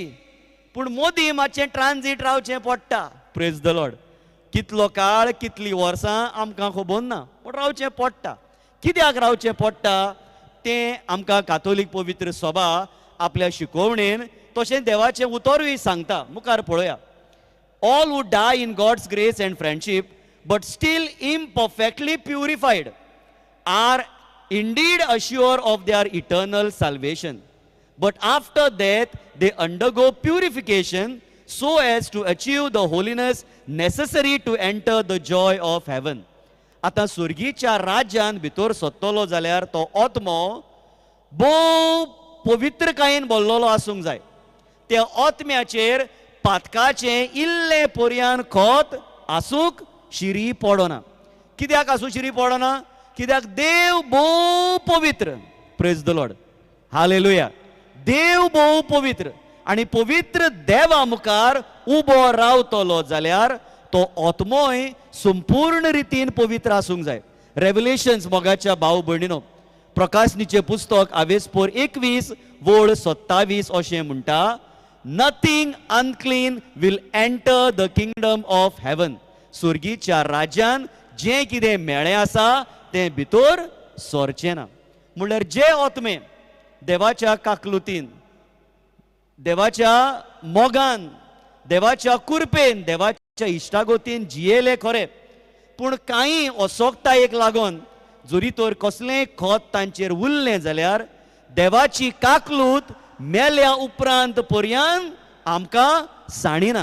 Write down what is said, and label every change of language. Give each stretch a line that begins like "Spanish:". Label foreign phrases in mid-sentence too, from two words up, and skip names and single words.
Konkani: पूण मोदी मातशें ट्रान्झीट रावचें पडटा.
English: Praise the Lord.
Konkani: कितलो काळ, कितलीं वर्सां आमकां खबर ना, पूण रावचें पडटा. कित्याक रावचें पडटा तें आमकां कातोलीक पवित्र सभा आपल्या शिकोवणेन तशें देवाचें उतरूय सांगता. मुखार पळोवया.
English: ऑल who die in God's grace and friendship but still imperfectly purified are indeed assured of their eternal salvation. But after death they undergo purification so as to achieve the holiness necessary to enter the joy of heaven.
Konkani: आता स्वर्गीच्या राज्यान भितर सत्तलो जाल्यार तो आत्मो भोव पवित्रकायेन भरलेलो आसूंक जाय. त्या आत्म्याचेर पातकाचें इल्ले पर्यान खत आसूंक शिरी पडना. कित्याक आसूं शिरी पडना? कित्याक देव भोव पवित्र.
English: Praise the Lord. हालेलुया.
Konkani: देव भोव पवित्र आनी पवित्र देवा मुखार उबो रावतलो जाल्यार तो आत्मोय संपूर्ण रितीन पवित्र आसूंक जाय. रेव्हलेशन्स मोगाच्या भाव भयणीनो, प्रकाशनीचें पुस्तक आवेसपोर 21 वोळ 27 अशें म्हणटा,
English: Nothing unclean will enter the Kingdom of Heaven.
Konkani: स्वर्गीच्या राज्यान जें कितें मेळ्ळें आसा तें भितर सरचें ना. म्हणल्यार जे आत्मे देवाच्या काकलुतीन, देवाच्या मोगान, देवाच्या कुरपेन, देवाच्या इश्टागोतीन जियेले खरे, पूण कांय असोगतायेक लागून जरी तर कसलेंय खत तांचेर उरलें जाल्यार देवाची काकलूत मेल्या उपरांत पर्यंत आमकां साणिना.